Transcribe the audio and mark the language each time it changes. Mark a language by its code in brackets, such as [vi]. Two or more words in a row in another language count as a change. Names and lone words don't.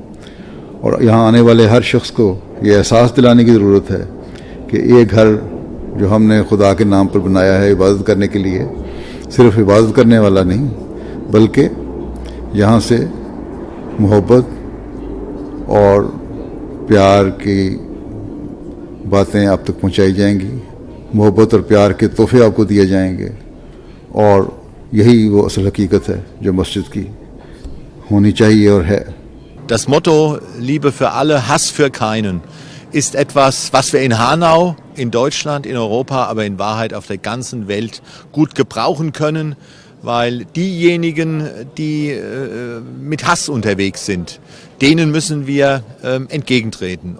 [ur] اور یہاں آنے والے ہر شخص کو یہ احساس دلانے کی ضرورت ہے کہ یہ گھر جو ہم نے خدا کے نام پر بنایا ہے عبادت کرنے کے لیے, صرف عبادت کرنے والا نہیں, بلکہ یہاں سے محبت اور پیار کی باتیں آپ تک پہنچائی جائیں گی, محبت اور پیار کے تحفے آپ کو دیے جائیں گے, اور یہی وہ اصل حقیقت ہے جو مسجد کی ہونی چاہیے اور ہے. [de] Das Motto Liebe für alle, Hass für keinen ist etwas, was wir in Hanau, in Deutschland, in Europa, aber in Wahrheit auf der ganzen Welt gut gebrauchen können, weil diejenigen, die mit Hass unterwegs sind, denen müssen wir entgegentreten.